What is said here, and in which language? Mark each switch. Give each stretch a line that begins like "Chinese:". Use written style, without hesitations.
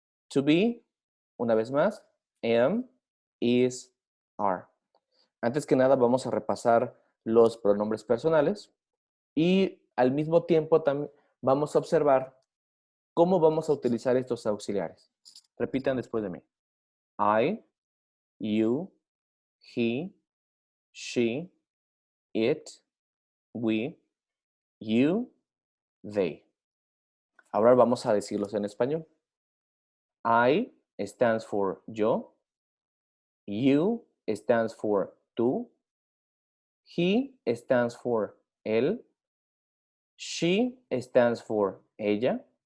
English: To be,
Spanish: una vez más,
English: am, is, are.
Spanish: Antes que nada vamos a repasar los pronombres personales y al mismo tiempo también vamos a observar cómo vamos a utilizar estos auxiliares. Repitan después de mí.
English: I, you, he, she, it, we, you, they.
Spanish: Ahora vamos a decirlos en español.
English: I stands for yo. You stands for tú. He stands for él. She stands for ella.